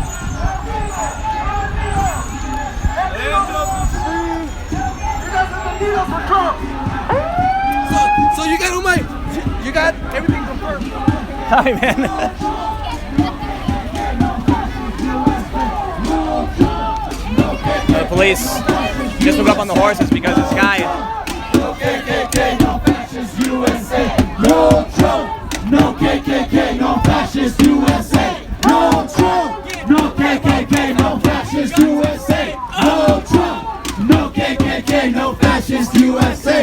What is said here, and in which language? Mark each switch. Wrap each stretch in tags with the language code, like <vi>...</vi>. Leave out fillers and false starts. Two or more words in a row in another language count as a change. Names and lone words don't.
<en>So you got you got everything confirmed. Hi, man. The police just moved up on the horses because this guy. No KKK, no fascist USA. No Trump. No KKK, no fascist USA. No Trump. No KKK, no fascist USA. No Trump. No KKK, no fascist USA.</en>